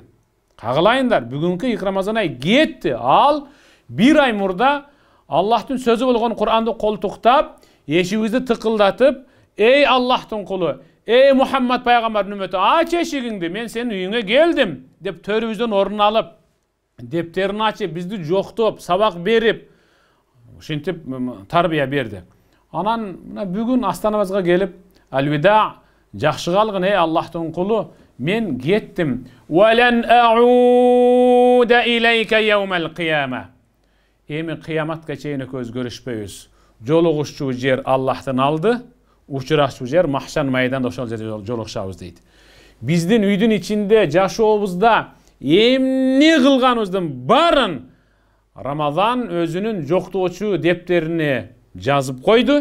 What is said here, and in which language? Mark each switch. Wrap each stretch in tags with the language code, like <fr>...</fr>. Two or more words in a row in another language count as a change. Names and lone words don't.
<ky>Кагылайындар, бүгүнкү ыйык Рамазан ай кетти. Ал бир ай мурда Аллахтын сөзү болгон Кур'анды колтуктап, эшигибизди тыкылдатып, ey Аллахтын кулу, ey Muhammed пайгамбардын үммөтү, ач эшигиңди, мен сенин үйүңө келдим деп төрүбүздөн орун алып, дептерин ачып, бизди жоктоп, сабак берип, ушинтип тарбия берди. Анан бүгүн астанабызга келип, алвида, жакшы калгын ey Аллахтын кулу, мен кеттим.</ky> <ar>ولن أعود إليك يوم القيامة.</ar> <ky>Эми кыяматка чейин көз көрүшпөйбүз. Жолугушчу жер Аллахтын алды, учурашчу жер махшан майданда ошол жерде жолугушабыз дейт. Биздин үйдүн ичинде жашообузда эмне кылганыбыздын барын Рамазан өзүнүн жоктоочу дептерине жазып койду.</ky>